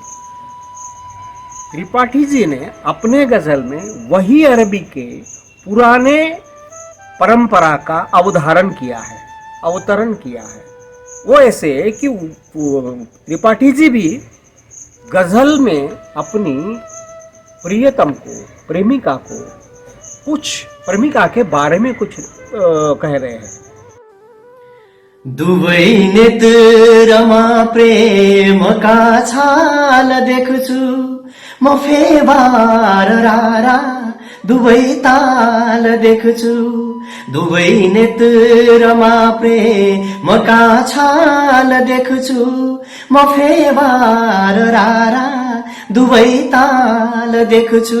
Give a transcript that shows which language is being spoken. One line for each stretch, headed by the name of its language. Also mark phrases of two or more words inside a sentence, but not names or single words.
Hindi: त्रिपाठी जी ने अपने गज़ल में वही अरबी के पुराने परंपरा का अवतरण किया है। वो ऐसे कि त्रिपाठी जी भी गज़ल में अपनी प्रियतम को, प्रेमिका के बारे में कुछ कह रहे हैं।
Nepali: दुवै नेत्रमा प्रेमका छाल देख्छु म फेबार रारा, दुवै ताल देख्छु, दुवै नेत्रमा प्रेमका छाल देख्छु म फेबार रारा, दुवै ताल देख्छु।